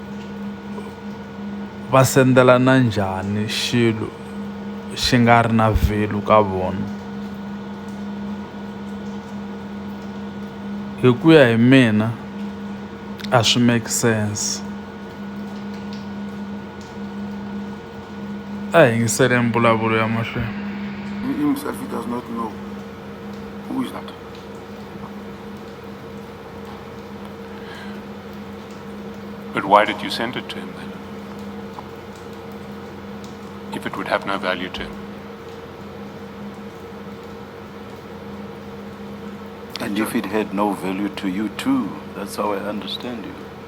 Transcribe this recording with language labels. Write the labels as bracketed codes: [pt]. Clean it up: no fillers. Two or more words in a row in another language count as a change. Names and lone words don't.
[ts] va sendelana njhani xilo xi nga ri na value ka vona hi ku ya hi mina a swi [en] make sense [ts] a hi yingiseleni mbulavulo ya mahlweni [en] himself he does not know who is that. But why did you send it to him then? If it would have no value to him. And if it had no value to you too, that's how I understand you.